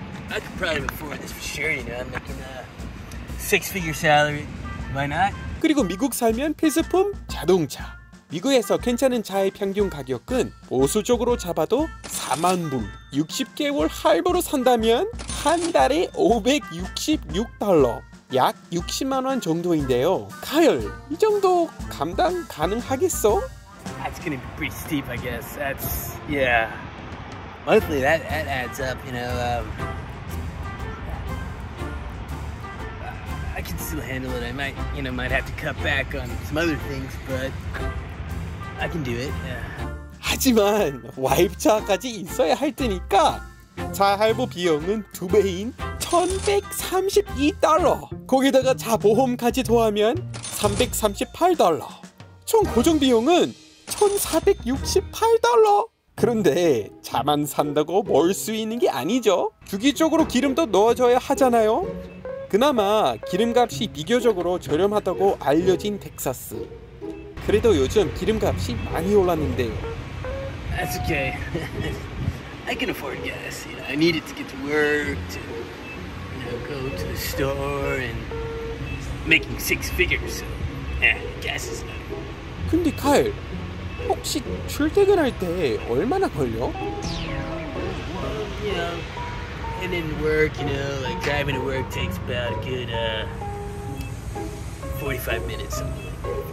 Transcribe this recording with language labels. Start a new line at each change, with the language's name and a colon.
English: I could probably afford this for sure, I'm making a six-figure salary. Why not?
Korean: 그리고 미국 살면 필수품 자동차. 미국에서 괜찮은 차의 평균 가격은 보수적으로 잡아도 4만 불, 60개월 할부로 산다면 한 달에 $566, 약 60만 원 정도인데요. 카일, 이 정도 감당 가능하겠어?
English: That's gonna be pretty steep, I guess. Yeah. Monthly, that adds up, I I can still handle it. I might have to cut back on some other things, but I can do it.
Korean: 하지만 와이프차까지 있어야 할 테니까 차 할부 비용은 2배인 $1,132. 거기다가 차 보험까지 더하면 $338. 총 고정 비용은 $1,468. 그런데 차만 산다고 몰 수 있는 게 아니죠. 주기적으로 기름도 넣어줘야 하잖아요. 그나마 기름값이 비교적으로 저렴하다고 알려진 텍사스. 그래도 요즘 기름값이 많이 올랐는데요.
English: That's okay. I can afford gas. I need it to get to work, to go to the store, and making 6 figures. So, yeah, gas is not.
Korean: 근데 카일, 혹시 출퇴근할 때 얼마나 걸려?
English: Heading to work, like driving to work takes about a good 45 minutes, something like that.